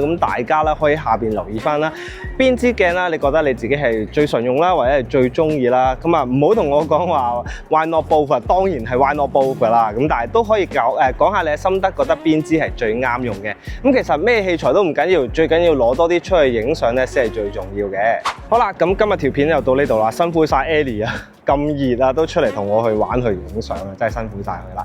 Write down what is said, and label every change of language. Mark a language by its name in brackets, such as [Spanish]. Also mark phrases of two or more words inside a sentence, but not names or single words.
[Cantonese] 咁大家啦可以下邊留意翻啦，邊支鏡啦，你覺得你自己係最常用啦，或者係最中意啦。咁啊唔好同我講話 [English] why not both， [Cantonese] 當然係 [English] why not both [Cantonese] 啦。咁但係都可以講下你嘅心得，覺得邊支係最啱用嘅。咁其實咩器材都唔緊要，最緊要攞多啲出去影相咧先係最重要嘅。好啦，咁今日條片就到呢度啦，辛苦晒 Ellie 啊！咁熱啊，都出嚟同我去玩去影相啊，真係辛苦晒佢啦。